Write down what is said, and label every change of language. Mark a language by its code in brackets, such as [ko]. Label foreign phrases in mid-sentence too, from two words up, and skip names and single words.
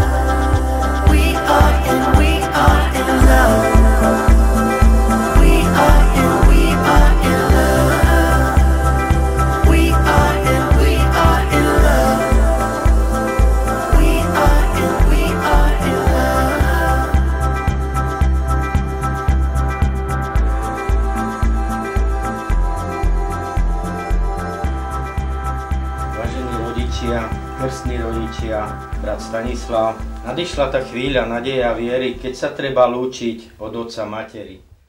[en] We are in love. We are in love. We are in love. We are in love. [sk] Vážení rodičia, krstní rodičia, brat Stanislav, nadišla tá chvíľa nadeje a viery, keď sa treba lúčiť od otca materi.